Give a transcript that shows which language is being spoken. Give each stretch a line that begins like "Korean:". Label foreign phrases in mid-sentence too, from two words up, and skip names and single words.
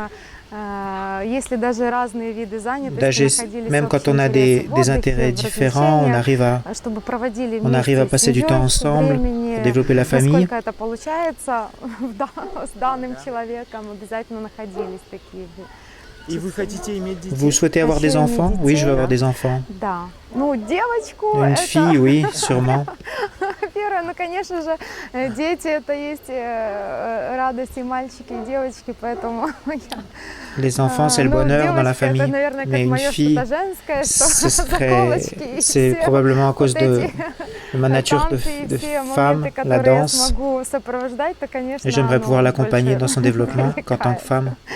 French: Même quand on a des intérêts différents, on arrive à passer du temps ensemble pour développer la famille. Vous souhaitez avoir des enfants? Oui, je veux avoir des enfants. Une fille, oui, sûrement.
Russian: первое, ну, конечно же, дети, это есть радость и мальчики, и девочки, поэтому
French: Les enfants, c'est le bonheur dans la famille, mais une fille, c'est probablement à cause de ma nature de femme, la danse, et j'aimerais pouvoir l'accompagner dans son développement qu'en tant que femme.